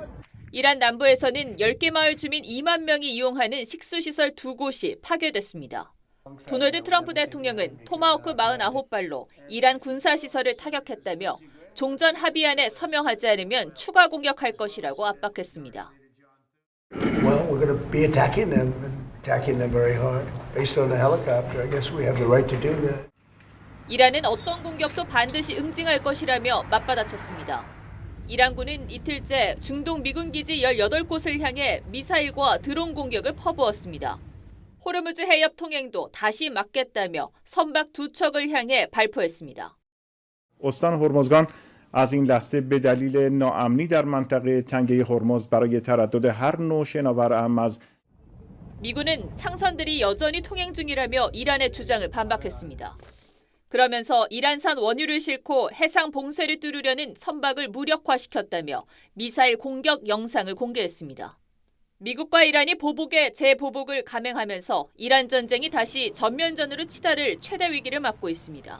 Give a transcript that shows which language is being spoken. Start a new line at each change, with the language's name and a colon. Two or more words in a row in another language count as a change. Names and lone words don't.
Korean: 이란 남부에서는 10개 마을 주민 2만 명이 이용하는 식수시설 2곳이 파괴됐습니다. 도널드 트럼프 대통령은 토마호크 49발로 이란 군사시설을 타격했다며 종전 합의안에 서명하지 않으면 추가 공격할 것이라고 압박했습니다.
English: Well, we're going to be attacking them very hard. Based on the helicopter, I guess we have the right to do that.
Korean: 이란은 어떤 공격도 반드시 응징할 것이라며 맞받아쳤습니다. 이란군은 이틀째 중동 미군 기지 18곳을 향해 미사일과 드론 공격을 퍼부었습니다. 호르무즈 해협 통행도 다시 막겠다며 선박 2척을 향해 발표했습니다.
Persian: استان هرمزگان از این لحظه به دلیل ناامنی در منطقه تنگه هرمز برای تردد هر نوع شناور از
Korean: 미군은 상선들이 여전히 통행 중이라며 이란의 주장을 반박했습니다. 그러면서 이란산 원유를 싣고 해상 봉쇄를 뚫으려는 선박을 무력화시켰다며 미사일 공격 영상을 공개했습니다. 미국과 이란이 보복에 재보복을 감행하면서 이란 전쟁이 다시 전면전으로 치달을 최대 위기를 맞고 있습니다.